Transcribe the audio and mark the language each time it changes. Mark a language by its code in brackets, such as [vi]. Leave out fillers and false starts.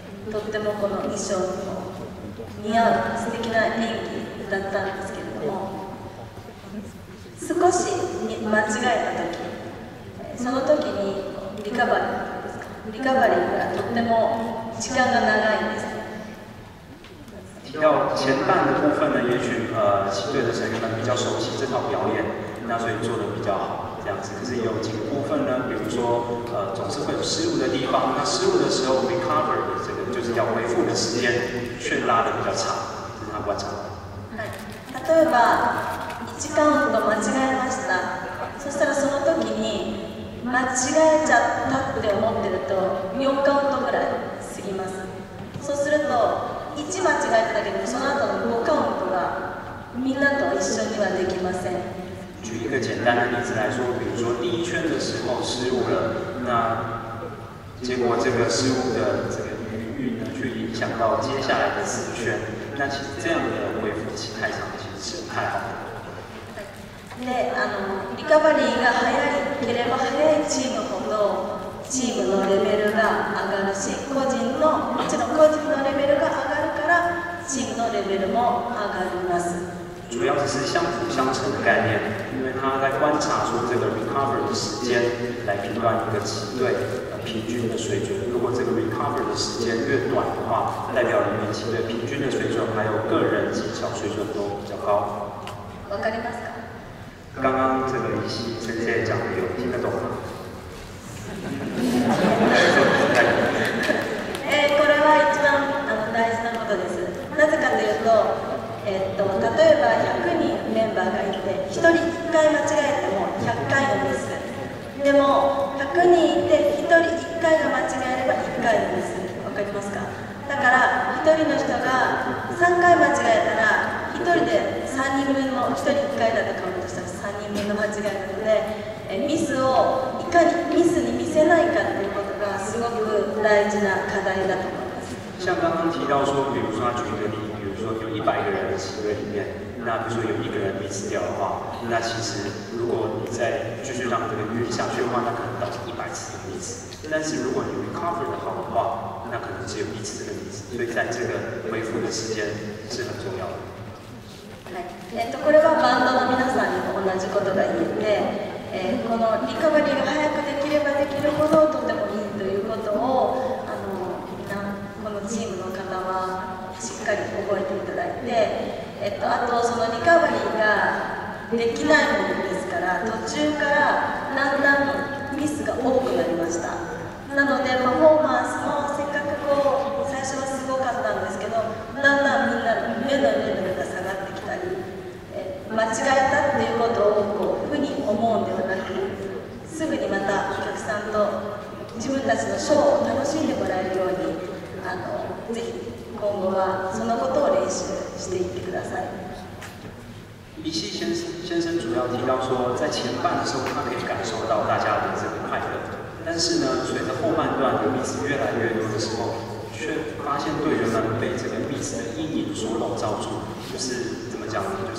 [ja] とってもこの衣装にも似合う素敵な演技だったんですけれども、少し間違えた時、その時にリカバリーがとっても時間が長いんです。 [zh] 提到前半的部分呢，也许旗队的成员们比较熟悉这套表演，那所以做得比较好。这样子，可是有几个部分呢，比如说总是会有失误的地方，那失误的时候 recover 的这个就是要恢复的时间却拉得比较长，这是他观察的。 [ja] 例えば1カウント間違えました。そしたらその時に間違えちゃったって思ってると4カウントぐらい過ぎます。そうすると1間違えただけでもその後の5カウントがみんなと一緒にはできません。 [zh] 举一个简单的例子来说，比如说第一圈的时候失误了，那结果这个失误的这个余韵呢，去影响到接下来的4圈，那其实这样的恢复期太长，其实是不太好的。 [ja] で、リカバリーが早ければ早いチームほどチームのレベルが上がるし、もちろん個人のレベルが上がるからチームのレベルも上がります。 [zh] 主要只是相辅相成的概念，因为他在观察出这个 recover 的时间，来评断一个旗队平均的水准。如果这个 recover 的时间越短的话，代表里面旗队平均的水准还有个人技巧水准都比较高。 [ja] わかりますか？ [zh] 刚刚这个石井先生讲的有听得懂吗？ [ja] これは一番大事なことです。なぜかというと、例えば100人メンバーがいて1人1回間違えても100回のミス。でも100人いて1人1回が間違えれば1回のミス。わかりますか？だから1人の人が3回間違えたら1人で3人分の1人1回だとカウントしたら3人分の間違いなので、ミスをいかにミスに見せないかということがすごく大事な課題だと思います。 [zh] 像刚刚提到说，比如说他举一个例，比如说有100个人的旗队里面，那比如说有1个人 miss 掉的话，那其实如果你再继续让这个运下去的话，那可能导致100次的 miss。但是如果你 recover 的好的话，那可能只有1次的 miss。所以在这个恢复的时间是很重要的。 [ja] これはバンドの皆さんにも同じことが言えて、このリカバリーが早くできればできるほどとてもいいということをこのチームの方はしっかり覚えていただいて、あとそのリカバリーができないものですから途中からだんだんミスが多くなりました。なのでパフォーマンスもせっかく最初はすごかったんですけど、だんだんみんなの目のレベルが下がってきたり、間違えたっていうことをふうに思うんではなく、すぐにまたお客さんと自分たちのショーを楽しんでもらえるようにぜひ今後はそのことを練習していってください。 [zh] 一西先生主要提到说，在前半的时候，他可以感受到大家的这个快乐，但是呢，随着后半段的 miss 越来越多的时候，却发现队员们被这个 miss 的阴影所笼罩住，就是怎么讲呢？